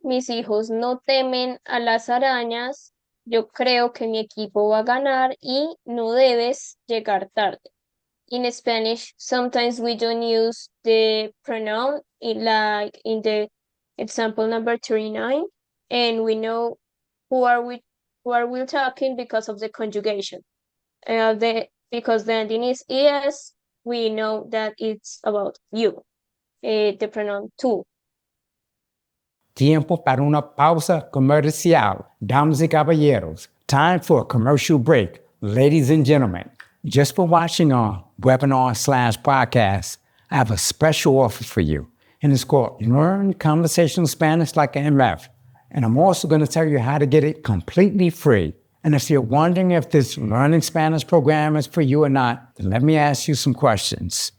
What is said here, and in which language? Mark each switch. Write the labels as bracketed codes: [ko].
[es] Mis hijos no temen a las arañas. Yo creo que mi equipo va a ganar y no debes llegar tarde. [en] In Spanish, sometimes we don't use the pronoun like in the example number 39, and we know who are we talking because of the conjugation. Because the ending is es, we know that it's about you. The pronoun tú. [es] Tiempo para una pausa comercial. Damas y caballeros, [en] time for a commercial break. Ladies and gentlemen, just for watching our webinar/podcast, I have a special offer for you, and it's called Learn Conversational Spanish Like an MF. And I'm also going to tell you how to get it completely free. And if you're wondering if this Learning Spanish program is for you or not, then let me ask you some questions.